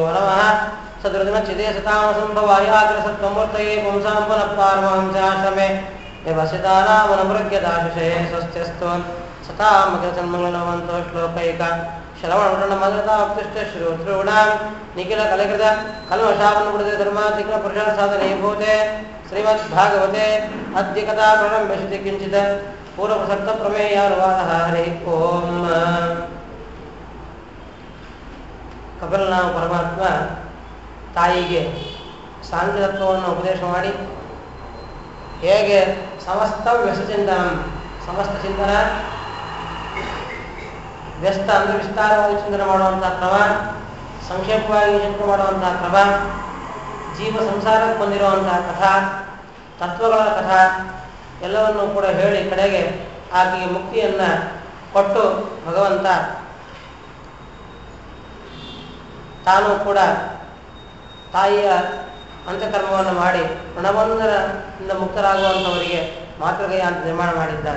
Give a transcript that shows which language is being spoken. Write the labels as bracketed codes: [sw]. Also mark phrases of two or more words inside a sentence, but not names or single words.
[sa] नमः सदृदनचिदे सतामसम्भवायाग्रसत्त्वमूर्तये पुंसां पुनः पारमहंसाश्रमे देवसितानामनुमृग्यदाशुषे स्वस्त्यस्तु सतामग्रसन्मङ्गलवन्तो श्लोकैक श्रवणमृणमदताप्तुष्ट श्रोतॄणां निखिलकलकृत कल्मषावन्मृते धर्माधिकपुरुषार्थसाधनीभूते श्रीमद्भागवते अद्य कथा प्रारम्भ्यते किञ्चित् पूर्वप्रसक्तप्रमेयानुवादः। हरिः ओम्। [kn] ಕಪಿಲನಾಮ ಪರಮಾತ್ಮ ತಾಯಿಗೆ ಸಾಂಖ್ಯತತ್ವವನ್ನು ಉಪದೇಶ ಮಾಡಿ ಹೇಗೆ ಸಮಸ್ತ ವ್ಯಸಚಿಂತನ ಸಮಸ್ತ ಚಿಂತನ ವ್ಯಸ್ತ ಅಂದರೆ ವಿಸ್ತಾರವಾಗಿ ಚಿಂತನೆ ಮಾಡುವಂತಹ ಕ್ರಮ, ಸಂಕ್ಷೇಪವಾಗಿ ಚಿಂತನೆ ಮಾಡುವಂತಹ ಕ್ರಮ, ಜೀವ ಸಂಸಾರಕ್ಕೆ ಬಂದಿರುವಂತಹ ಕಥಾ ತತ್ವಗಳ ಕಥಾ ಎಲ್ಲವನ್ನೂ ಕೂಡ ಹೇಳಿ ಕಡೆಗೆ ಆಕೆಗೆ ಮುಕ್ತಿಯನ್ನು ಕೊಟ್ಟು ಭಗವಂತ ತಾನು ಕೂಡ ತಾಯಿಯ ಅಂತ್ಯಕರ್ಮವನ್ನು ಮಾಡಿ ಋಣಬಂಧನದಿಂದ ಮುಕ್ತರಾಗುವಂಥವರಿಗೆ ಮಾತೃಗಯ ಅಂತ ನಿರ್ಮಾಣ ಮಾಡಿದ್ದಾನೆ.